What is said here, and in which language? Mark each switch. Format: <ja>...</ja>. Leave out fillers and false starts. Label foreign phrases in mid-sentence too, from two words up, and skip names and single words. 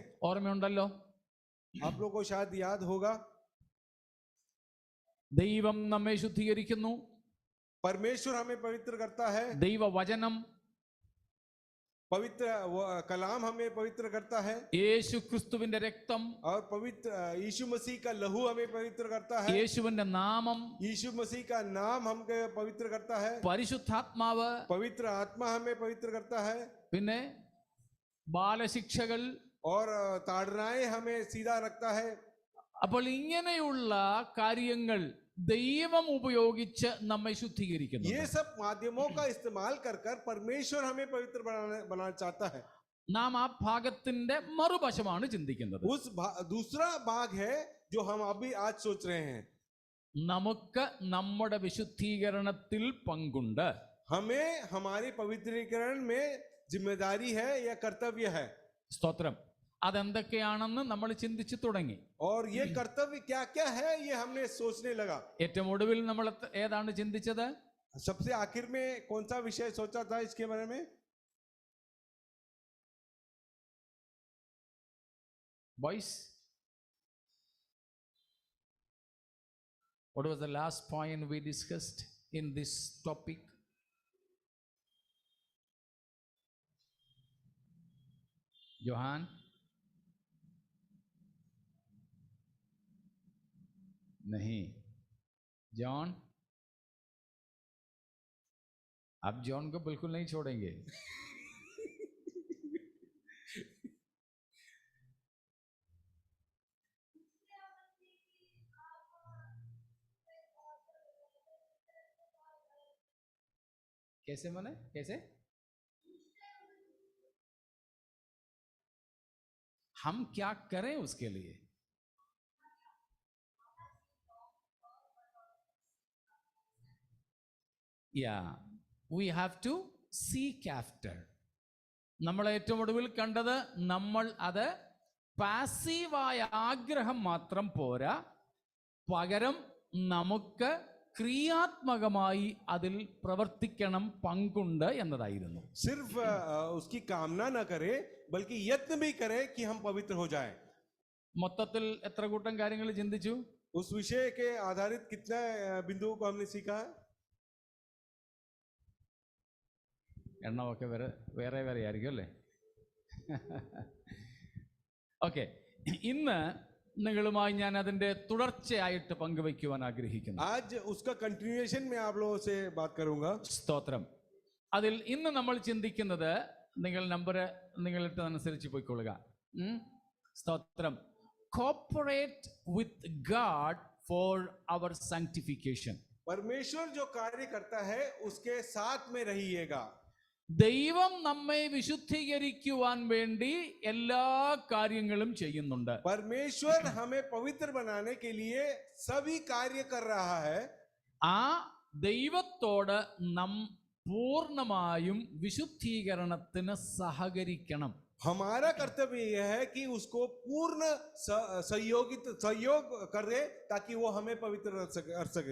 <ml>ഓർമ്മയുണ്ടല്ലോ?</ml> <hi>आप लोगों को शायद याद होगा.</hi> <ml>ദൈവം നമ്മെ ശുദ്ധീകരിക്കുന്നു.</ml> <hi>परमेश्वर हमें पवित्र करता है.</hi> <ml>ദൈവവചനം,</ml> <hi>पवित्र कलाम हमें पवित्र करता है.</hi> <ml>യേശു ക്രിസ്തുവിന്റെ രക്തം,</ml> <hi>और पवित्र यीशु मसीह का लहू हमें पवित्र करता है.</hi> <ml>യേശുവിന്റെ നാമം,</ml> <hi>यीशु मसीह का नाम हमको पवित्र करता है.</hi> <ml>പരിശുദ്ധാത്മാവ്,</ml> <hi>पवित्र आत्मा हमें पवित्र करता है.</hi> <ml>പിന്നെ ബാലശിക്ഷകൾ.</ml> <hi>और ताड़नाएं हमें सीधा रखता है.</hi> <ml>അപ്പോൾ ഇങ്ങനെയുള്ള കാര്യങ്ങൾ ദൈവം ഉപയോഗിച്ച് നമ്മെ ശുദ്ധീകരിക്കുന്നു.</ml> <hi>ये सब माध्यमों का इस्तेमाल कर परमेश्वर हमें पवित्र बनाना चाहता है.</hi> <ml>നാം ആ ഭാഗത്തിന്റെ മറുവശമാണ് ചിന്തിക്കുന്നത്.</ml> <hi>दूसरा भाग है जो हम अभी आज सोच रहे हैं.</hi> <ml>നമുക്ക് നമ്മുടെ വിശുദ്ധീകരണത്തിൽ പങ്കുണ്ട്.</ml> <hi>हमें हमारी पवित्रीकरण में जिम्मेदारी है या कर्तव्य है.</hi> <ml>സ്തോത്രം. അതെന്തൊക്കെയാണെന്ന് നമ്മൾ ചിന്തിച്ചു തുടങ്ങി.</ml> <hi>और ये कर्तव्य क्या क्या है ये हमने सोचने लगा.</hi> <ml>ഏറ്റവും ഒടുവിൽ നമ്മൾ ഏതാണ് ചിന്തിച്ചത്?</ml> <hi>सबसे आखिर में कौन सा विषय सोचा था इसके बारे में?</hi> <en>Boys, what was the last point we discussed in this topic? Johan?</en> <hi>नहीं. जॉन? आप जॉन को बिल्कुल नहीं छोड़ेंगे. कैसे मने? कैसे? हम क्या करें उसके लिए?</hi> <en>Yeah, we have to seek after.</en> <ml>നമ്മൾ ഏറ്റവും ഒടുവിൽ കണ്ടത് നമ്മൾ അത് പാസീവായ ആഗ്രഹം മാത്രം പോരാ, പകരം നമുക്ക് ക്രിയാത്മകമായി അതിൽ പ്രവർത്തിക്കണം, പങ്കുണ്ട് എന്നതായിരുന്നു.</ml> <hi>सिर्फ उसकी कामना न करे बल्कि यत्न भी करे कि हम पवित्र हो जाएं.</hi> <ml>മൊത്തത്തിൽ എത്ര കൂട്ടം കാര്യങ്ങൾ ചിന്തിച്ചു?</ml> <hi>उस विषय के आधारित कितना बिंदुओं को हमने सीखा है?</hi> <ml>എണ്ണമൊക്കെ വേറെ ആയിരിക്കും അല്ലേ? ഓക്കെ, ഇന്ന് നിങ്ങളുമായി ഞാൻ അതിന്റെ തുടർച്ചയായിട്ട് പങ്കുവയ്ക്കുവാൻ ആഗ്രഹിക്കുന്നു.</ml> <hi>आज उसका कंटिन्यूएशन में आप लोगों से बात करूंगा.</hi> <ml>സ്തോത്രം. അതിൽ ഇന്ന് നമ്മൾ ചിന്തിക്കുന്നത്, നിങ്ങൾ നിങ്ങളിട്ട് അനുസരിച്ച് പോയിക്കൊള്ളുക. സ്തോത്രം.</ml> <en>Cooperate with God for our sanctification.</en> <hi>परमेश्वर जो कार्य करता है उसके साथ में रहिएगा.</hi> <ml>ദൈവം നമ്മെ വിശുദ്ധീകരിക്കുവാൻ വേണ്ടി എല്ലാ കാര്യങ്ങളും ചെയ്യുന്നുണ്ട്.</ml> <hi>परमेश्वर हमें पवित्र बनाने के लिए सभी कार्य कर रहा है.</hi> <ml>ആ ദൈവത്തോട് നാം പൂർണ്ണമായും വിശുദ്ധീകരണത്തിന് സഹകരിക്കണം.</ml> <hi>हमारा कर्तव्य यह है कि उसको पूर्ण सहयोग करे ताकि वो हमें पवित्र कर सके.</hi>